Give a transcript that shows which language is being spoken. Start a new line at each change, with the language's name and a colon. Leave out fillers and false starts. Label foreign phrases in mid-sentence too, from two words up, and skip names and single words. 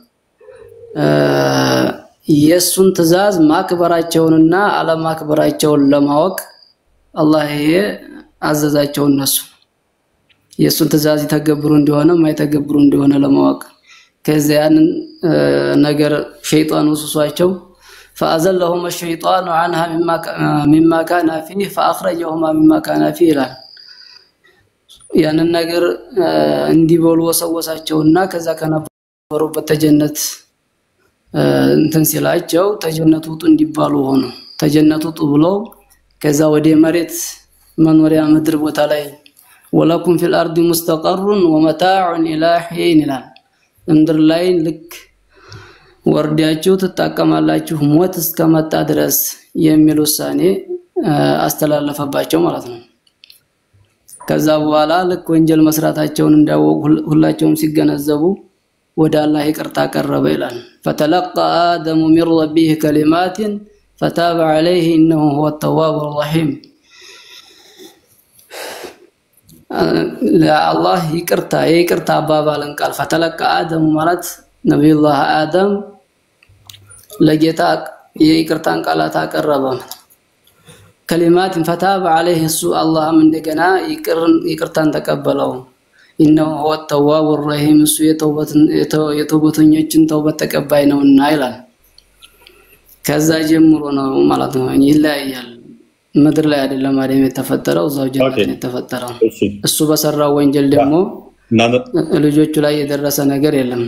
Amharic: የሱን ትእዛዝ ማክበራቸውንና አለማክበራቸውን ለማወቅ አላህ ይሄ አዘዛቸው እነሱ የሱን ትእዛዝ ይተገብሩ እንደሆነ ማይተገብሩ እንደሆነ ለማወቅ ከዚያን ነገር ሸይጣን ወስሷቸው
Arabic: فأزلهم الشيطان عنها مما كان فيه فأخرجهما مما كان فيه
Amharic: ይላል። ያንን ነገር እንዲበሉ ወሰወሳቸውና ከዛ ከነበሩበት ተጀነት እንትን ሲላቸው ተጀነቱ ውጡ እንዲባሉ ሆነ። ተጀነቱ ውጡ ብለው ከዛ ወደ መሬት መኖሪያ ምድር ቦታ ላይ
Arabic: ولكم في الأرض مستقر ومتاع إلى حين
Amharic: ይላል። ምድር ላይ ልክ ወርዳችሁ ተጣቀማላችሁ ሞት እስከመጣ ድረስ የሚል ውሳኔ አስተላለፈባቸው ማለት ነው። ከዛ በኋላ ልክ ወንጀል መስራታቸውን እንዳወቁ ሁላቸውም ሲገነዘቡ ወደ አላህ ይቅርታ ቀረበ ይላል።
Arabic: فتلقى آدم من ربه كلمات فتاب عليه إنه هو التواب الرحيم
Amharic: الله ይቅርታ አባባልን ቃል
Arabic: فتلقى آدم
Amharic: ማለት ነብዩላህ አደም ለጌታ የይቅርታን ቃላት አቀረበ።
Arabic: كلمات فتاب عليه اللهم
Amharic: እንደገና ይቅርታን ተቀበለው።
Arabic: إنه هو التواب الرحيم
Amharic: እሱ የተውበተኞችን ተውበት ተቀባይ ነውና ይላል። ከዛ ጀምሮ ነው ማለት ነው ይለያያል። ምድር ላይ አይደለም አደም የተፈጠረው እዛው ጀነት ነው የተፈጠረው። እሱ በሰራው ወንጀል ደግሞ ልጆቹ ላይ የደረሰ ነገር የለም።